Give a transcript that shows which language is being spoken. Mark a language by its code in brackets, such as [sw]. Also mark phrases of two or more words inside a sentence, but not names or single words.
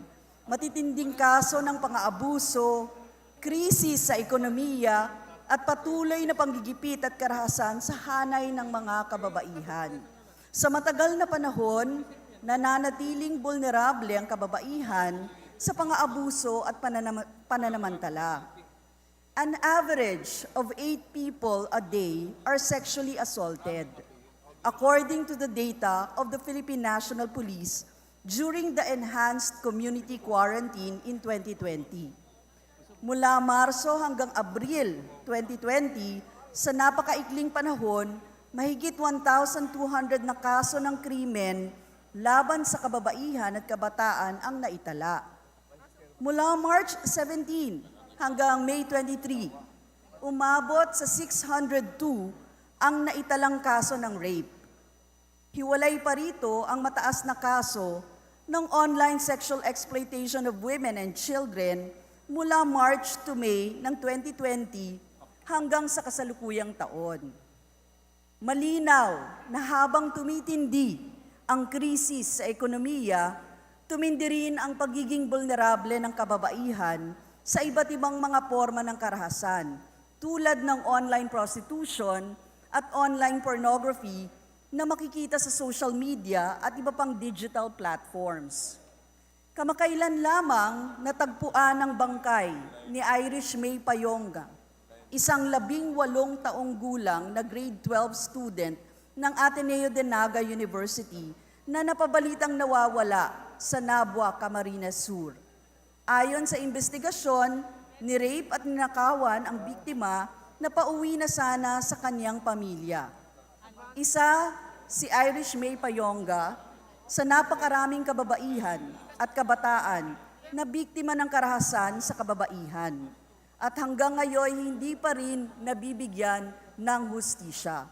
[tl] Matitinding kaso ng pang-aabuso, krisis sa ekonomiya, at patuloy na panggigipit at karahasan sa hanay ng mga kababaihan. Sa matagal na panahon, nananatiling vulnerable ang kababaihan sa pang-aabuso at pananamantala. [en] An average of 8 people a day are sexually assaulted, according to the data of the Philippine National Police during the enhanced community quarantine in 2020. [tl] Mula Marso hanggang Abril 2020, sa napakaikling panahon, mahigit 1,200 na kaso ng krimen laban sa kababaihan at kabataan ang naitala. Mula March 17 hanggang May 23, umabot sa 602 ang naitalang kaso ng rape. Hiwalay pa rito ang mataas na kaso ng [en] online sexual exploitation of women and children [tl] mula [en] March to May [tl] ng 2020 hanggang sa kasalukuyang taon. Malinaw na habang tumitindi ang krisis sa ekonomiya, tumindi rin ang pagiging vulnerable ng kababaihan sa iba't ibang mga forma ng karahasan, tulad ng [en] online prostitution [tl] at [en] online pornography [tl] na makikita sa [en] social media [tl] at iba pang [en] digital platforms. [tl] Kamakailan lamang natagpuan ang bangkay ni Irish May Payonga, isang 18 taong gulang na [en] grade 12 student [tl] ng Ateneo de Naga University na napabalitang nawawala sa Nabua, Camarines Sur. Ayon sa investigasyon, ni-rape at ninakawan ang biktima na pauwi na sana sa kanyang pamilya. Isa si Irish May Payonga sa napakaraming kababaihan at kabataan na biktima ng karahasan sa kababaihan at hanggang ngayon hindi pa rin nabibigyan ng hustisya.